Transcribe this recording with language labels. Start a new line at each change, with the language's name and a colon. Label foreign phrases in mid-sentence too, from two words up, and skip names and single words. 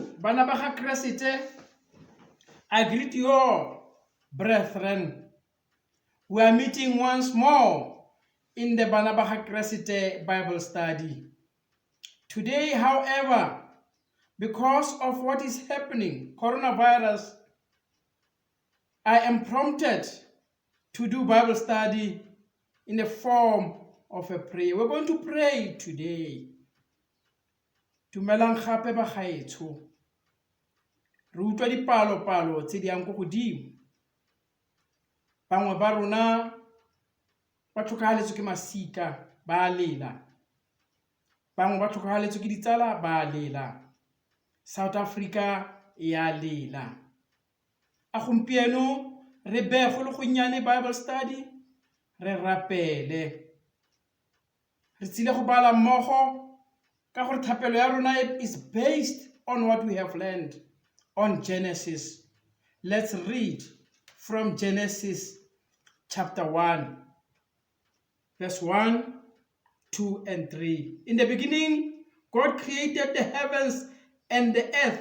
Tswana: Bana ba ga Kreste,
English: I greet you all, brethren. We are meeting once more in the Bana ba ga Kreste Bible study. Today, however, because of what is happening, coronavirus, I am prompted to do Bible study in the form of a prayer. We're going to pray today.
Tswana: Dumelang gape ba gaetsho. Re utlwa dipalo-palo tse di yang go godimo. Bangwe ba rona ba tlhokagaletswe ke masika ba lela. Bangwe ba tlhokagaletswe ke ditsala ba lela. South Africa ya lela. A gompieno re bego le go nnyane
English: Bible study,
Tswana: re rapele. Re tsile go bala mmogo ka gore thapelo ya rona
English: is based on what we have learned on Genesis. Let's read from Genesis chapter 1, verse 1, 2, and 3. In the beginning, God created the heavens and the earth.